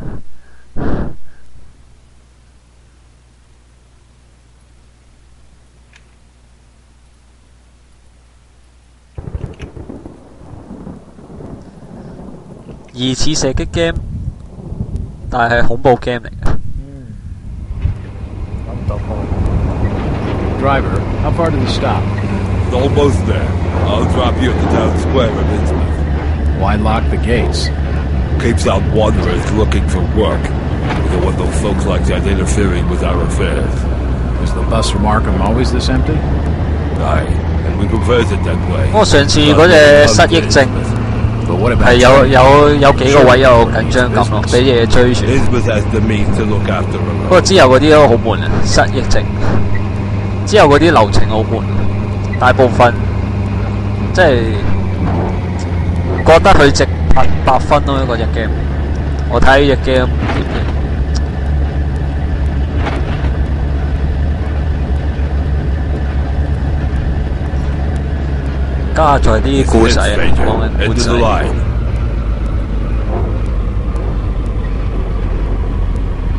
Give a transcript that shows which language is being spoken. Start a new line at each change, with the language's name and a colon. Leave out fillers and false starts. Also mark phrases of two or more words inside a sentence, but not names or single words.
Cantonese: 疑似射擊 game，但係恐怖 game 嚟嘅。揾唔到波。
English: Driver, how far to the stop? Almost there. I'll drop you at the town square of Innsmouth. Why lock the gates? Keeps out wanderers looking for work. We don't want those folks like that interfering with our affairs. Is the bus from Arkham always this empty? Aye, and we prefers it that way.
Cantonese: 我上次嗰隻失憶症
English: But what about
Cantonese: 係有幾個位有緊張感咯，俾嘢追住。
English: Innsmouth has the means to look after
Cantonese: 不過
English: them.
Cantonese: 之後嗰啲都好悶啊，失憶症。之後嗰啲流程好悶，大部分即係覺得佢值8分咯，嗰隻 game。我睇呢隻 game 加在啲故仔啊，講緊故
English: Into
Cantonese: 仔
English: the。line.